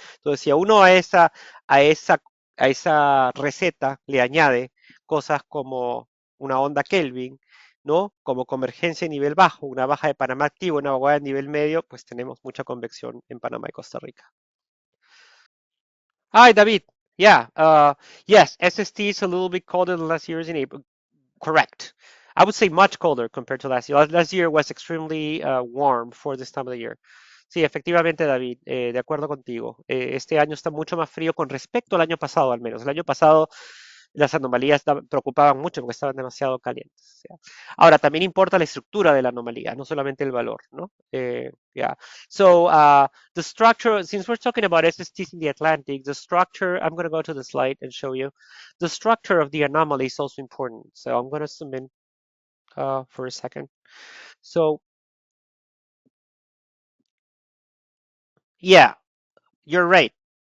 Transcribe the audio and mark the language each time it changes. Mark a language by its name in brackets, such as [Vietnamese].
[Spanish] Entonces, si a uno a esa, a esa receta le añade cosas como una onda Kelvin, ¿no? Como convergencia a nivel bajo, una baja de Panamá activo, una vaguada a nivel medio, pues tenemos mucha convección en Panamá y Costa Rica. [English] Hi, David. Yeah, yes, SST is a little bit colder than last year's in April. Correct. I would say much colder compared to last year. Last year was extremely warm for this time of the year. [Spanish] Sí, efectivamente, David, de acuerdo contigo. Este año está mucho más frío con respecto al año pasado, al menos. El año pasado las anomalías preocupaban mucho porque estaban demasiado calientes. ¿Ya? Ahora, también importa la estructura de la anomalía, no solamente el valor, ¿no? [English] Yeah. So, the structure, since we're talking about SSTs in the Atlantic, the structure, I'm going to go to the slide and show you. The structure of the anomaly is also important. So I'm going to zoom in for a second. So, yeah, you're right.